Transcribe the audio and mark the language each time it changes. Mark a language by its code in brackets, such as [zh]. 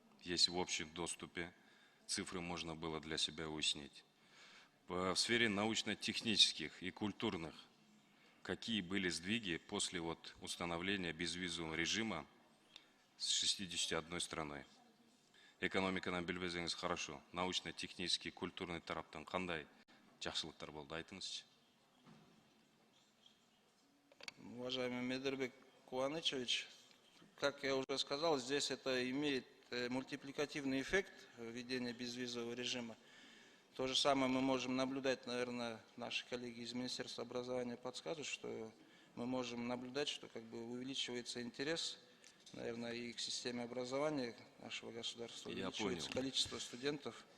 [ru] Есть в общем доступе. Цифры можно было для себя уяснить. В сфере научно-технических и культурных, какие были сдвиги после установления безвизового режима с 61 страной? [ky] Экономиканы билбесеңиз [ru] хорошо. Научно-технический, культурный [ky] тараптан кандай жакшылыктар болду, айтыңызчы. [ru] Уважаемый Медербек Куванычевич, как я уже сказал, здесь это имеет мультипликативный эффект введения безвизового режима. То же самое мы можем наблюдать, наверное, наши коллеги из Министерства образования подскажут, что мы можем наблюдать, что увеличивается интерес, наверное, и к системе образования нашего государства, увеличивается количество студентов.